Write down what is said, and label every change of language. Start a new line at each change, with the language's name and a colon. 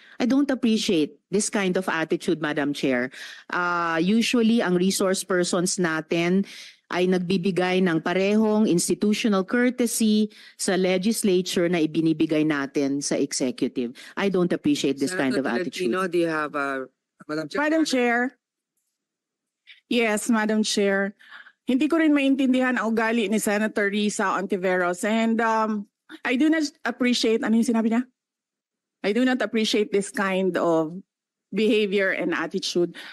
English: I don't appreciate this kind of attitude, Madam Chair.
Filipino: Usually, ang resource persons natin ay nagbibigay ng parehong institutional courtesy sa legislature na ibinibigay natin sa executive.
English: I don't appreciate this kind of attitude. Tolentino, do you have Madam Chair? Madam Chair. Yes, Madam Chair.
Filipino: Hindi ko rin maintindihan ang ugali ni Senator Risa Ontiveros,
English: and I do not appreciate,
Filipino: ano yung sinabi niya?
English: I do not appreciate this kind of behavior and attitude.